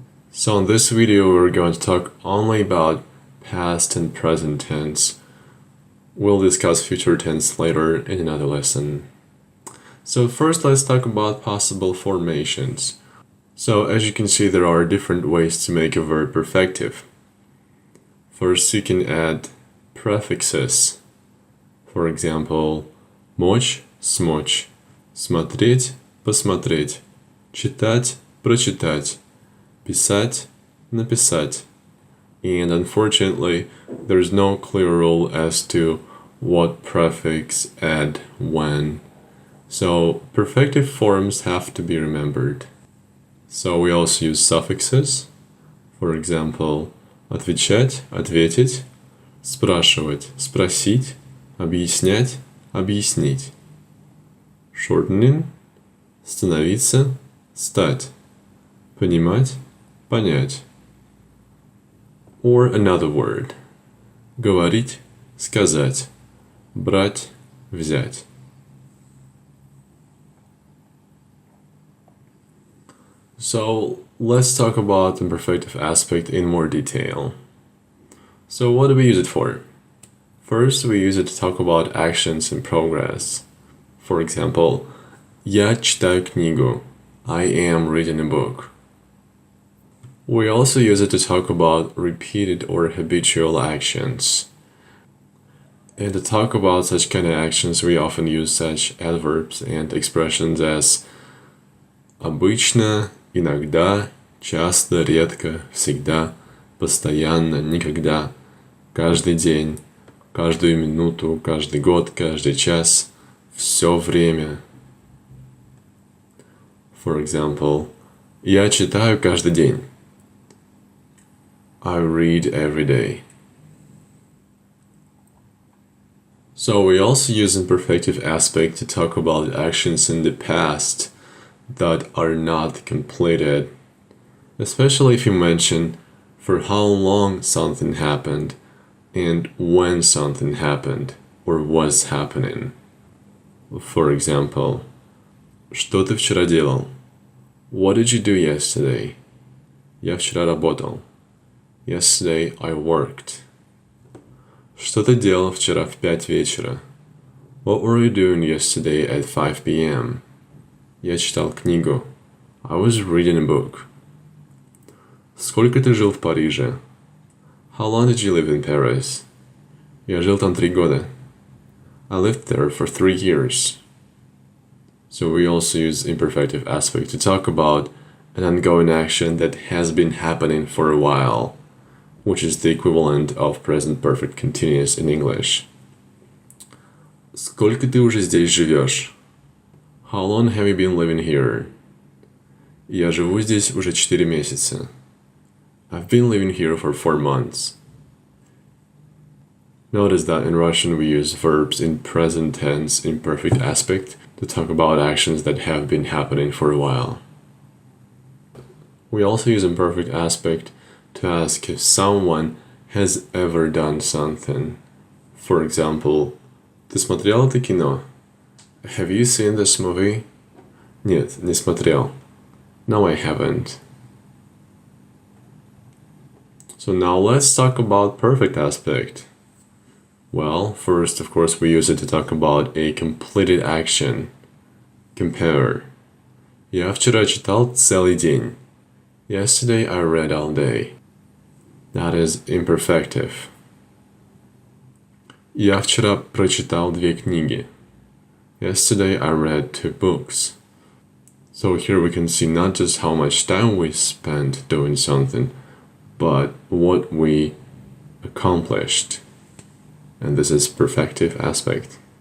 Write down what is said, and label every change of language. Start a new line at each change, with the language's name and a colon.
English: So in this video we're going to talk only about past and present tense. We'll discuss future tense later in another lesson. So first let's talk about possible formations. So as you can see, there are different ways to make a verb perfective. First, you can add prefixes. For example,
Russian: мочь, смочь, смотреть, посмотреть, читать, прочитать, писать, написать.
English: And unfortunately, there's no clear rule as to what prefix add when. So perfective forms have to be remembered. So we also use suffixes. For example,
Russian: отвечать, ответить, спрашивать, спросить, объяснять, объяснить.
English: Shortening,
Russian: становиться, стать, понимать, понять.
English: Or another word,
Russian: говорить, сказать, брать, взять.
English: So let's talk about imperfective aspect in more detail. So what do we use it for? First, we use it to talk about actions in progress. For example,
Russian: я читаю книгу.
English: I am reading a book. We also use it to talk about repeated or habitual actions. And to talk about such kind of actions, we often use such adverbs and expressions as
Russian: обычно, иногда, часто, редко, всегда, постоянно, никогда, каждый день, каждую минуту, каждый год, каждый час, все время.
English: For example,
Russian: я читаю каждый день.
English: I read every day. So we also use imperfective aspect to talk about actions in the past that are not completed, especially if you mention for how long something happened and when something happened or was happening. For example,
Russian: что ты вчера делал?
English: What did you do yesterday?
Russian: Я вчера работал.
English: Yesterday I worked.
Russian: Что ты делал вчера в 5 вечера?
English: What were you doing yesterday at 5 p.m.?
Russian: Я читал книгу.
English: I was reading a book.
Russian: Сколько ты жил в Париже?
English: How long did you live in Paris?
Russian: Я жил там 3 года.
English: I lived there for 3 years. So we also use imperfective aspect to talk about an ongoing action that has been happening for a while, which is the equivalent of present perfect continuous in English.
Russian: Сколько ты уже здесь живешь?
English: How long have you been living here?
Russian: Я живу здесь уже 4 месяца.
English: I've been living here for 4 months. Notice that in Russian we use verbs in present tense imperfect aspect to talk about actions that have been happening for a while. We also use imperfect aspect to ask if someone has ever done something. For example,
Russian: ты смотрел это кино?
English: Have you seen this movie?
Russian: Нет, не смотрел.
English: No, I haven't. So now let's talk about perfect aspect. Well, first, of course, we use it to talk about a completed action. Compare.
Russian: Я вчера читал целый день.
English: Yesterday I read all day. That is imperfective.
Russian: Я вчера прочитал 2 книги.
English: Yesterday I read 2 books. So here we can see not just how much time we spent doing something, but what we accomplished. And this is perfective aspect.